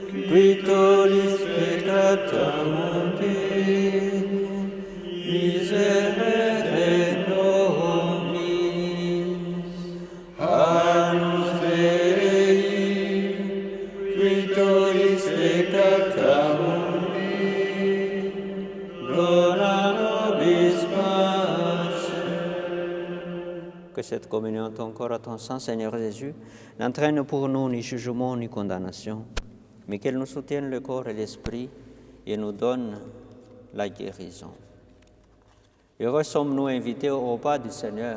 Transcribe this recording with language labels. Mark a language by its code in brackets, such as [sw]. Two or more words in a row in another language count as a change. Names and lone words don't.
[la] qui tollis peccata mundi, miserere nobis. Agnus Dei, qui tollis peccata mundi, dona nobis pace. [fr] Que cette communion de ton corps à ton sang, Seigneur Jésus, n'entraîne pour nous ni jugement ni condamnation, mais qu'elle nous soutienne le corps et l'esprit et nous donne la guérison. Heureux sommes-nous invités au repas du Seigneur.